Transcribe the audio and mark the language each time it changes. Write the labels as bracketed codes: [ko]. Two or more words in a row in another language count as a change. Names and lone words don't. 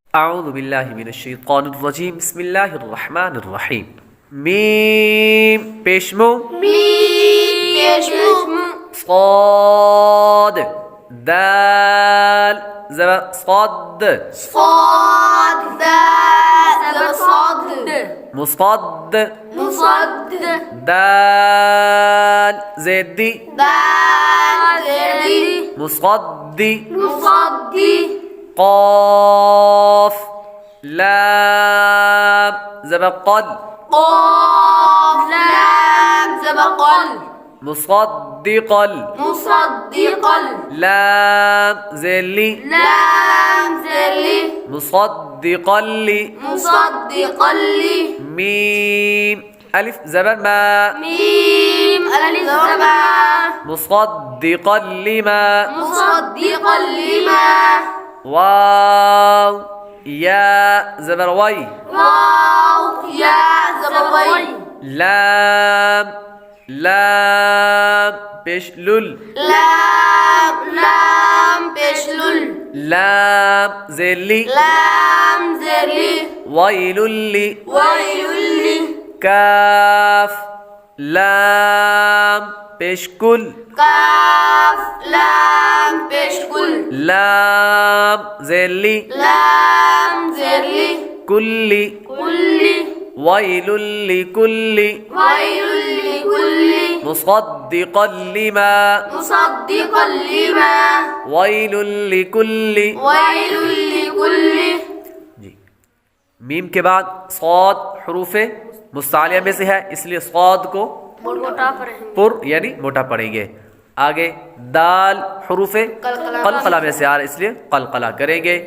[ar] اعوذ باللہ من الشیطان الرجیم بسم اللہ الرحمن الرحیم [ur] میم پیشمو میم پیشمو صاد دال زبر صاد صاد دال زبر صاد مصاد مصد دال زدی دال زدی مصدی مصدی قاف لام زبر قل قاف لام زبر قل مصدقا مصدقا لام زلی لام زلی مصدقا لی مصدقا لی میم الف زبر ما میم الف زبر مصدقا لما مصدقا لما واو یا زبر وی واو یا زبر وی لام لام پیش لل لام لام پیش لل لام زلی لام زلی ویل لی ویل لی کاف لام پیش کل کاف لام پیش کل لام زلی لام زلی کلی کلی ویل لکل ویل لکل مصدقا لما مصدقا لما ویل لکل ویل لکل جی میم کے بعد صاد حروف مستعلیہ میں سے ہے اس لیے صاد کو پر یعنی موٹا پڑھیں گے. آگے دال حروف قلقلہ میں سے آ رہا ہے اس لیے قلقلہ کریں گے.